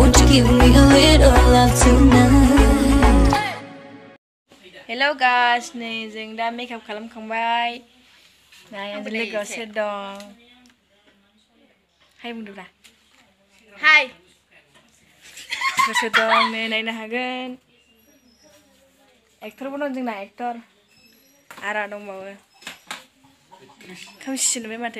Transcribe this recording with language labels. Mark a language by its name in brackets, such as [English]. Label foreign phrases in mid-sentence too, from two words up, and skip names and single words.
[English] Give me a little love tonight. Hello guys, [Bodo] नै जों दा मेकआप खालामखांबाय। नाय आंजों लोगोआव सोर दं? हाय बुंदोब्रा। हाय। सोर दं नै नायनो हागोन। एक्टरबो दं जोंना एक्टर। आरा दंबावो। खोमसि नुबाय माथो।